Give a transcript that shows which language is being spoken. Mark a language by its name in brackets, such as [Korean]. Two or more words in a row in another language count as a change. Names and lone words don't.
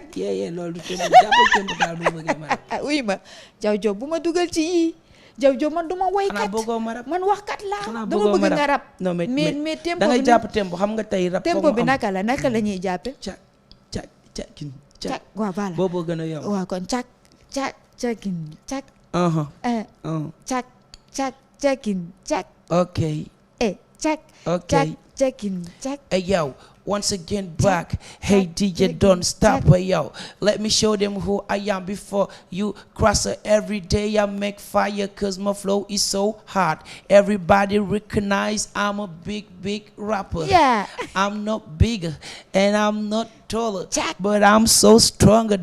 [Wolof] yee loolu du tempo jàppal tempo daal bu bëggee ma rap. oui ma jaw job bu ma dugal ci yii jaw job man duma woykat man waxkat laa dama bëgg nga rap non mais tempo da ngay jàpp tempo xam nga tey rap tempo bi naka la ñuy jàppe cakin cak waaw voilà booboo gën a yomb waaw kon cakin cak cak cakin cak ok cak ok cakin cak [English] hey yo once again back. Hey DJ, don't stop. Hey yo, let me show them who I am before you cross her. Every day I make fire cause my flow is so hot. Everybody recognize I'm a big rapper. Yeah. I'm not bigger and I'm not taller, but I'm so stronger.